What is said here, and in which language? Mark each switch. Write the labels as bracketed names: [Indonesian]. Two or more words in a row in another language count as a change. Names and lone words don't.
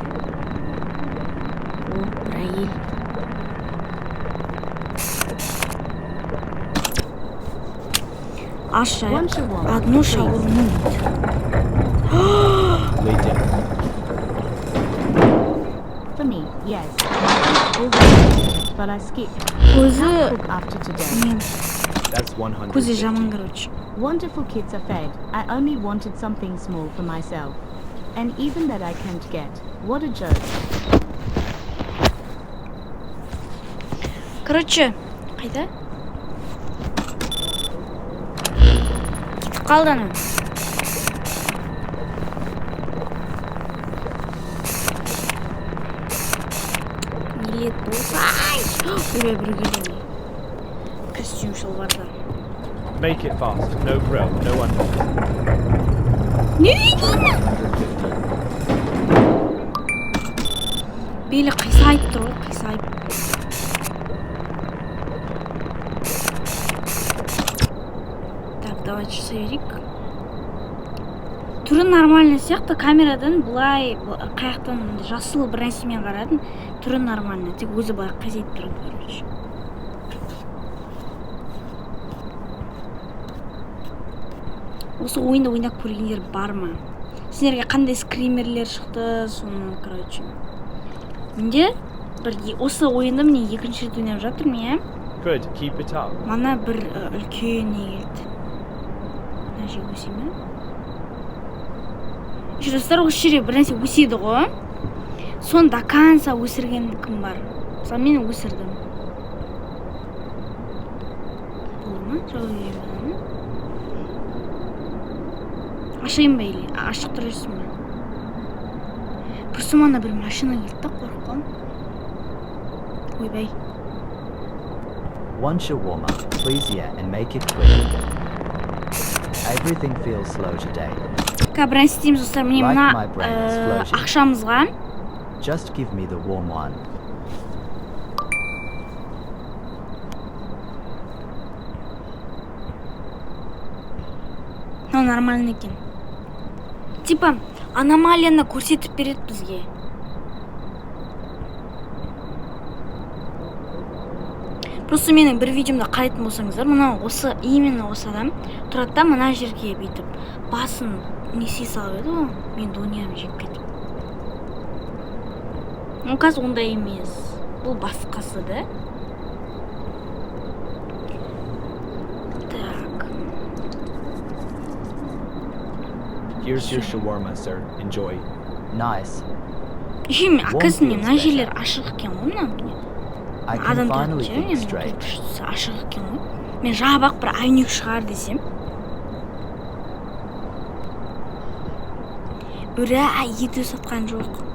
[Kazakh] О, бір әйел. [Russian] Одну шаурму. [English] Lay down. For me, yes. But I skipped. [Kazakh] Көзі [English] Cook after today. [Kazakh] мен [English] That's 100. [Kazakh] көзі жаман, короче. [English] Wonderful kids are fed. I only wanted something small for myself. And even that I can't get. What a joke. [Kazakh] Короче, қайда? Кетіп қалды ана. Нелет болса. Ой, біреу келді. Костюм шалбарда. [English] Make it fast. No grill. No one. [Kazakh] Не дейді? Белі қисайып тұр ғой, қисайып. [Russian] Так, давайте [Kazakh] жасай берейік. Түрі нормальный сияқты, камерадан бұлай қаяқтан жасыл бір нәрсемен қарадым. Түрі нормальный, тек өзі былай қисайып тұрады, короче. Осы ойынды ойнап көргендер бар ма? Сендерге қандай скримерлер шықты, соны, короче. Менде осы ойынды міне екінші рет ойнап жатырмын, иә? [English] Good. Keep it up. [Kazakh] Мана бір үлкен не келді. Мына жер өсе ме? Достар, осы жерде бір нәрсе өседі ғой. Соны [Russian] до конца [Kazakh] өсірген кім бар? Мысалы мен өсірдім. Болды ма? Жауап беремін. Ашайын ба или? Ашық тұр жүрсің ба? Просто мана бір машина келді да, қорыққам. Ойбай. [English] One shawarma, please, yeah, and make it quick. Everything feels slow today. [Kazakh] Бір нәрсе істейміз достар, міне мына ақшамызға. [English] Just give me the warm one. [Kazakh] Мынау нормальный екен. Типа аномалияны көрсетіп береді бізге. Просто менің бір видеомда қарайтын болсаңыздар, мынау осы именно осы адам тұрады да мына жерге бүйтіп басын несе салып еді ғой, мен донерім жеп кетіп. Ну қазір ондай емес. Бұл басқасы да. Так. [English] Here's your shawarma, sir. Enjoy. Nice. [Kazakh] Еще мен оказывается мына жерлер ашық екен ғой мына. [English] I can finally think straight. [Kazakh] Ашық екен ғой. Мен жабақ бір айнек шығар десем. Ура, ет сатқан жоқ.